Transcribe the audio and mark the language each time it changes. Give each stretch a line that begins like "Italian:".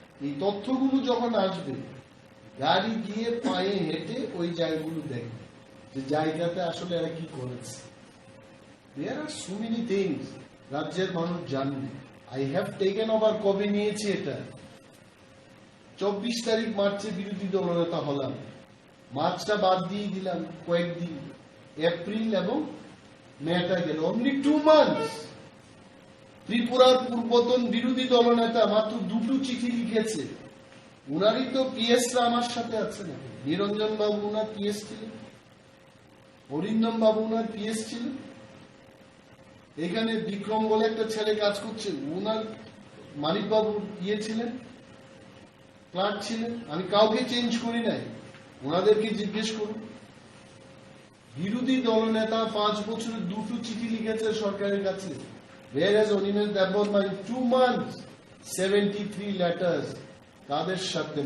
Bangla: এই তথ্যগুলো যখন আসবে, গাড়ি গিয়ে পায়ে হেঁটে ওই জায়গাগুলো দেখবে, যে জায়গাতে আসলে এরা কি করেছে।
English: There are so many things
Bangla: রাজ্যের মানুষ জানবে।
English: I have taken over,
Bangla: কবে নিয়েছি এটা? 24 তারিখ মার্চে বিরোধী দলনেতা হলাম, মার্চটা বাদ দিয়ে দিলাম কয়েকদিন, এপ্রিল এবং মেটা গেল,
English: Only 2 months।
Bangla: ত্রিপুরার পূর্বতন বিরোধী দলনেতা মাত্র 2টো চিঠি লিখেছে। উনারই তো পিএসরা আমার সাথে আছে না। নিরঞ্জন বাবু উনার পিএস ছিলেন, অরিন্দম বাবু উনার পিএস ছিলেন। এখানে বিক্রম বলে একটা ছেলে কাজ করছে, উনার মানিক বাবু ছিলেন, ক্লার্ক ছিলেন। আমি কাউকে চেঞ্জ করি নাই, ওনাদেরকে জিজ্ঞেস করুন। বিরোধী দলনেতা 5 বছরে 2টো চিঠি লিখেছে সরকারের কাছে।
English: Whereas on my 2 months 73 letters,
Bangla: কাদের সাথে?